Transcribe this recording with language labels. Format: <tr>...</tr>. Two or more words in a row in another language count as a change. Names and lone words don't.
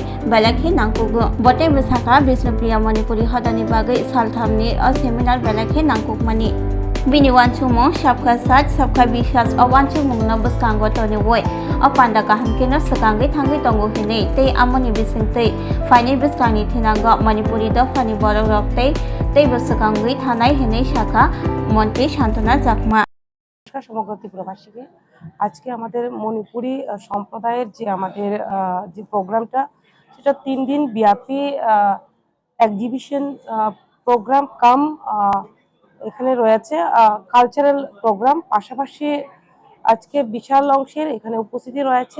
<trp>बेलाखे नांकुगु बटे बसाखा विष्णुप्रिया मणिपुरी हदानि बागै सालथामनि सेमिनार बेलाखे नांकुकमानि बिनि वानसुमो</trp> <hi>सबका साथ सबका विश्वास</hi> <trp>अवानसुमुंनो बुस्कांगो तनिवै अपान्डा काहामकेनो सकांगै थांगै तंगो हिनै तै आमनि बिसिंतै फाइनै बुस्कांनि थिनांगो मणिपुरी दफानि बरक रक्तै तै बुस्कांगै थानाय हिनै शाखा मंत्री शान्तना जाखमा</trp> <bn>সমগ্র ত্রিপুরাবাসীকে আজকে আমাদের মণিপুরি সম্প্রদায়ের যে প্রোগ্রামটা সেটা 3 দিন ব্যাপী</bn> <en>exhibition program</en> <bn>কাম এখানে রয়েছে</bn> <en>cultural program</en> <bn>পাশাপাশি আজকে বিশাল অংশের এখানে উপস্থিতি রয়েছে</bn>